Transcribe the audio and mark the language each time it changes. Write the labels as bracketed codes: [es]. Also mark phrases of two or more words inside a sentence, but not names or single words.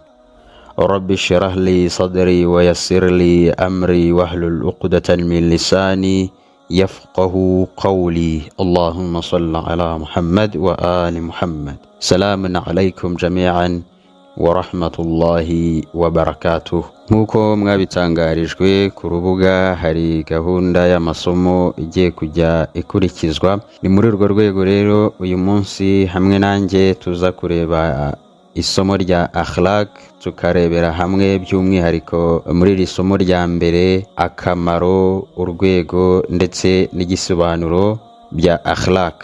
[ar] رب اشرح لي صدري ويسر لي أمري واحلل عقدة من لساني يفقه قولي. اللهم صل على محمد وآل محمد. سلام عليكم جميعا ورحمة الله وبركاته. [rw] Nkuko mwabitangarijwe ku rubuga, hari gahunda y'amasomo igiye kujya ikurikizwa. Ni muri urwo rwego rero uyu munsi hamwe nanjye tuza kureba isomo rya akhlaq, tukarebera hamwe by'umwihariko muri iri somo rya mbere akamaro, urwego ndetse n'igisobanuro bya akhlaq.